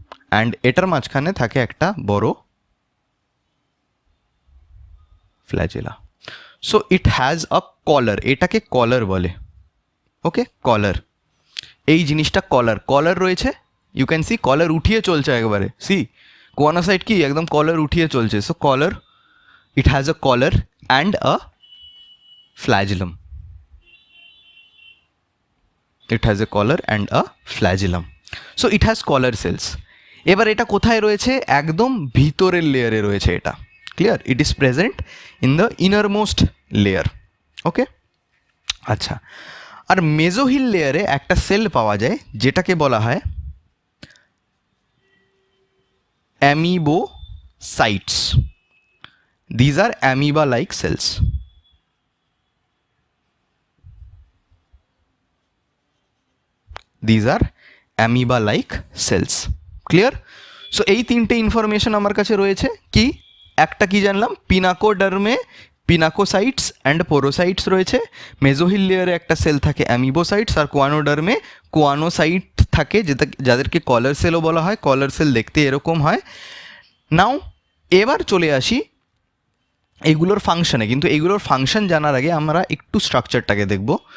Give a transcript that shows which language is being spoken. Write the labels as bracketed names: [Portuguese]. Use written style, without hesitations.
[Bangla] And এটার মাঝখানে থাকে একটা বড় flagella. [English] so it has a collar, [Bangla] এটাকে কলার বলে। ওকে, কলার, এই জিনিসটা কলার, কলার রয়েছে, [English] you can see [Bangla] কলার উঠিয়ে চলছে একবারে, সি কোয়ানোসাইট কি একদম কলার উঠিয়ে চলছে, so collar, [English] it has a collar and a flagellum. It has a collar and a flagellum. So it has collar cells. [Bangla] এবার এটা কোথায় রয়েছে? একদম ভিতরের লেয়ারে রয়েছে এটা, clear? [English] It is present in the innermost layer. [Bangla] ওকে, আচ্ছা, আর মেজোহিল লেয়ারে একটা সেল পাওয়া যায় যেটাকে বলা হয় অ্যামিবোসাইটস। [English] These are amoeba-like cells. These are amoeba-like cells. Clear? [Bangla] So এই তিনটে ইনফরমেশন আমার কাছে রয়েছে। কি একটা কি জানলাম, পিনাকোডার্মে পিনাকোসাইটস অ্যান্ড পোরোসাইটস রয়েছে, মেজোহিল লেয়ারে একটা সেল থাকে অ্যামিবোসাইটস, আর কোয়ানোডার্মে কোয়ানোসাইট থাকে যাদেরকে কলার সেলও বলা হয়। কলার সেল দেখতে এরকম হয়। নাও এবার চলে আসি এইগুলোর ফাংশনে, কিন্তু এইগুলোর ফাংশন জানার আগে আমরা একটু স্ট্রাকচারটাকে দেখব।